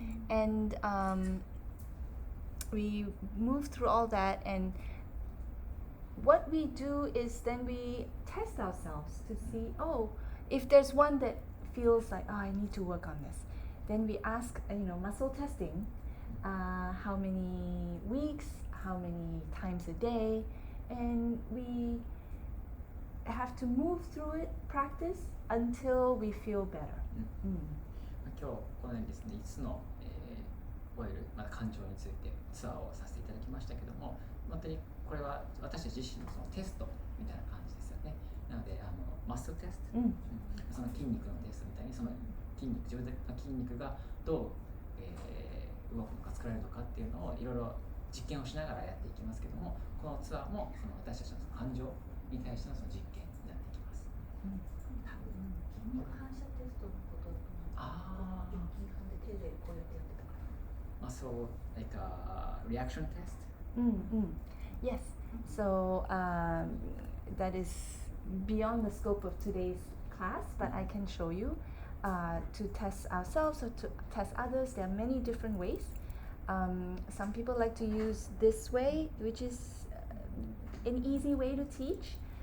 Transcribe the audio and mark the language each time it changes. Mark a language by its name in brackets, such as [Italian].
[English] And we move through all that, and what we do is then we test ourselves to see, oh, if there's one that feels like, oh, I need to work on this, then we ask, muscle testing, how many weeks, how many times a day, and we have to move through it, practice until we feel better. [Japanese] 今日このようにですね、5つの、オイル、感情についてツアーをさせていただきましたけども、本当にこれは私たち自身のそのテストみたいな感じですよね。なのでマッスルテスト、その筋肉のテストみたいに、その自分の筋肉がどう、動くのか作られるのかっていうのをいろいろ実験をしながらやっていきますけども、このツアーもその私たちの感情に対してのその実験になっていきます。筋肉反射テストのこと今聞いたんで手でこうやってやってたから。 [English] So like a reaction test? Yes. So that is beyond the scope of today's class, but I can show you to test ourselves or to test others. There are many different ways. Some people like to use this way, which is an easy way to teach.